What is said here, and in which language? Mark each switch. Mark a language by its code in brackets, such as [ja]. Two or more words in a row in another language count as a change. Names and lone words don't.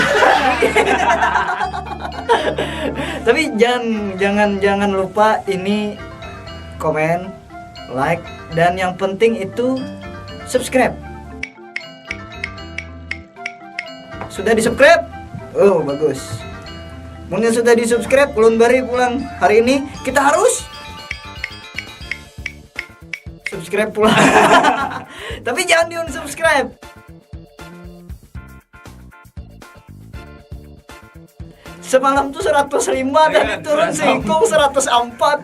[id] Tapi jangan lupa ini komen, like dan yang penting itu subscribe. Sudah di-subscribe? Oh, bagus. Mungkin sudah di-subscribe, ulun bari pulang hari ini kita harus subscribe pulang. Tapi jangan di-unsubscribe. Semalam tuh 105 dan turun singkong 104.